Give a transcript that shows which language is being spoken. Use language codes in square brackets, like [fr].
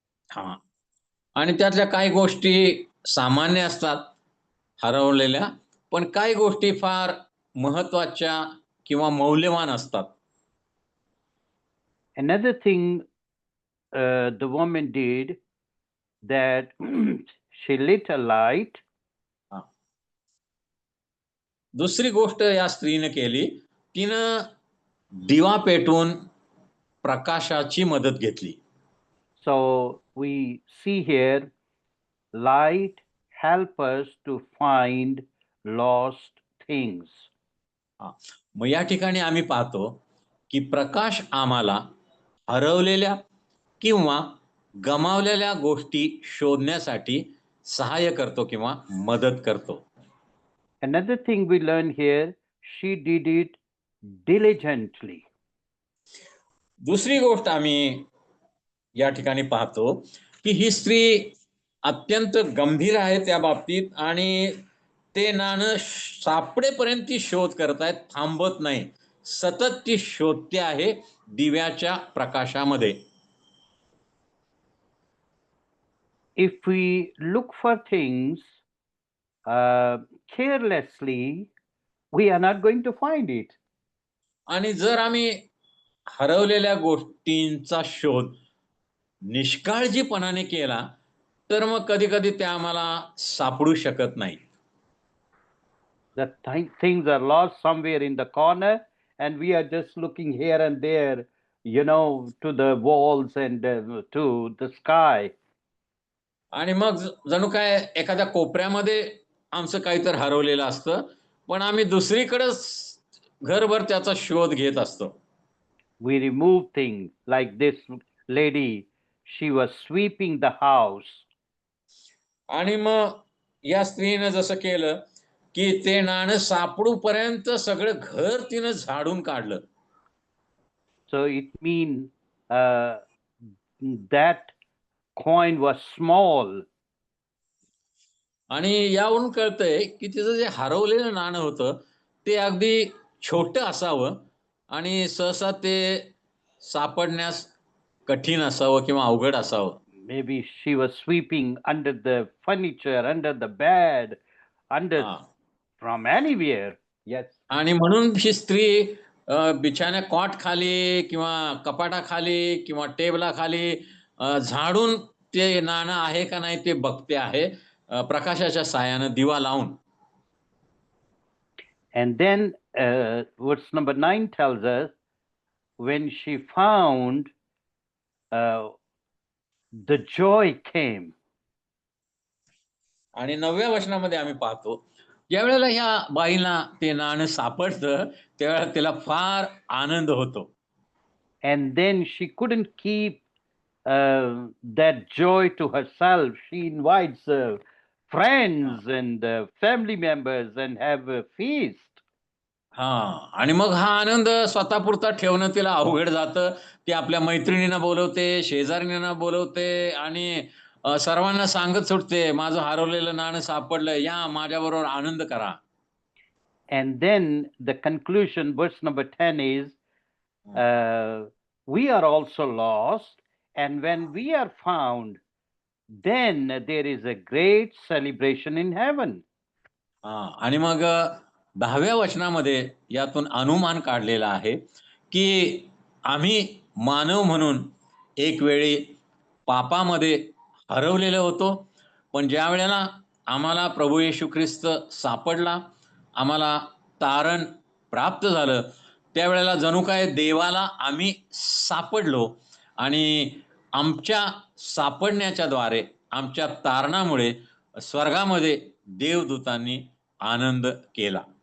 [mr] हा, आणि त्यातल्या काही गोष्टी सामान्य असतात हरवलेल्या, पण काही गोष्टी फार महत्वाच्या किंवा मौल्यवान असतात. [en] Another thing the woman did, that she lit a light. [mr] दुसरी गोष्ट या स्त्रीने केली, तिनं दिवा पेटवून प्रकाशाची मदत घेतली. [en] So we see here, light help us to find lost things. [mr] मग या ठिकाणी आम्ही पाहतो की प्रकाश आम्हाला हरवलेल्या किंवा गमावलेल्या गोष्टी शोधण्यासाठी सहाय्य करतो किंवा मदत करतो. [en] Another thing we learn here, she did it diligently. [mr] दुसरी गोष्ट आम्ही या ठिकाणी पाहतो की ही स्त्री अत्यंत गंभीर आहे त्या बाबतीत आणि ते नाणं सापडेपर्यंत ती शोध करतायत, थांबत नाही, सतत ती शोधते आहे दिव्याच्या प्रकाशामध्ये. [en] If we look for things carelessly, we are not going to find it. [mr] आणि जर आम्ही हरवलेल्या गोष्टींचा शोध निष्काळजीपणाने केला तर मग कधी कधी त्या आम्हाला सापडू शकत नाही. [en] The things are lost somewhere in the corner, and we are just looking here and there, to the walls and to the sky. [mr] आणि मग जणू काय एखाद्या कोपऱ्यामध्ये आमचं काहीतरी हरवलेलं असतं, पण आम्ही दुसरीकडेच घरभर त्याचा शोध घेत असतो. [en] We remove things, like this lady, she was sweeping the house. [mr] आणि मग या स्त्रीनं जसं केलं की ते नाणं सापडूपर्यंत सगळं घर तिनं झाडून काढलं. [en] So it means that coin was small. [mr] आणि यावरून कळतंय की तिचं जे हरवलेलं नाणं होतं ते अगदी छोटं असावं आणि सहसा ते सापडण्यास कठीण असावं किंवा अवघड असावं. [en] Maybe she was sweeping under the furniture, under the bed, under from anywhere. Yes. [mr] आणि म्हणून ही स्त्री बिछाण्या कॉट खाली किंवा कपाटाखाली किंवा टेबलाखाली झाडून ते नाणं आहे का नाही ते बघते आहे प्रकाशाच्या साहाय्यानं दिवा लावून. [en] And then verse number 9 tells us, when she found, the joy came. [mr] आणि 9व्या वचनामध्ये आम्ही पाहतो, ज्या वेळेला ह्या बाईला ते नाणं सापडतं त्यावेळेला तिला फार आनंद होतो. [en] And then she couldn't keep that joy to herself. She invites friends and family members and have a feast. [mr] हा, आणि मग हा आनंद स्वतःपुरता ठेवणं तिला अवघड जातं. ती आपल्या मैत्रिणींना बोलवते, शेजाऱ्यांना बोलवते आणि सर्वांना सांगत सुटते, माझं हरवलेलं नाणं सापडलं, या माझ्याबरोबर आनंद करा. [en] And then the conclusion, verse number 10 is, we are also lost, and when we are found, then there is a great celebration in heaven. [mr] आणि मग 10व्या वचनामध्ये यातून अनुमान काढलेला आहे की आम्ही मानव म्हणून एक वेळी पापामध्ये हरवलेलो होतो, पण ज्या वेळेला आम्हाला प्रभू येशू ख्रिस्त सापडला, आम्हाला तारण प्राप्त झालं, त्यावेळेला जणू काय देवाला आम्ही सापडलो आणि आमच्या सापडण्याच्या द्वारे, आमच्या तारणामुळे स्वर्गामध्ये देवदूतांनी आनंद केला.